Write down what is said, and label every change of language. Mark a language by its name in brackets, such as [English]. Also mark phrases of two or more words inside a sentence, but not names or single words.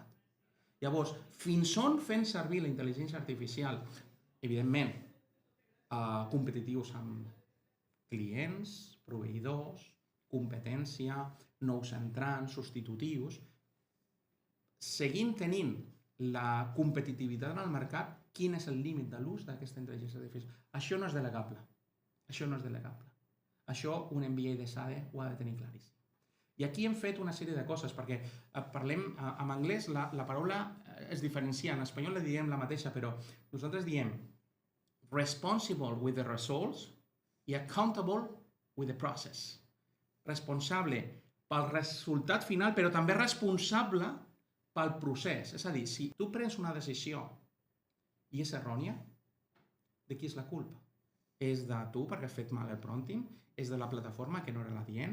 [Catalan] Llavors, fins on fent servir la intel·ligència artificial, evidentment, competitius amb clients, proveïdors, competència, nous entrants, substitutius, seguint tenint la competitivitat en el mercat, quin és el límit de l'ús d'aquesta intel·ligència artificial. Això no és delegable. Això no és delegable. Això un MBA de SADE ho ha de tenir claríssim. I aquí hem fet una sèrie de coses, perquè parlem, en anglès la paraula es diferencia, en espanyol la diem la mateixa, però nosaltres diem [English] responsible with the results [Catalan] i [English] accountable with the process. [Catalan] Responsable pel resultat final, però també responsable pel procés. És a dir, si tu prens una decisió i és errònia, de qui és la culpa? És de tu perquè has fet mal el prompting? És de la plataforma que no era l'adient?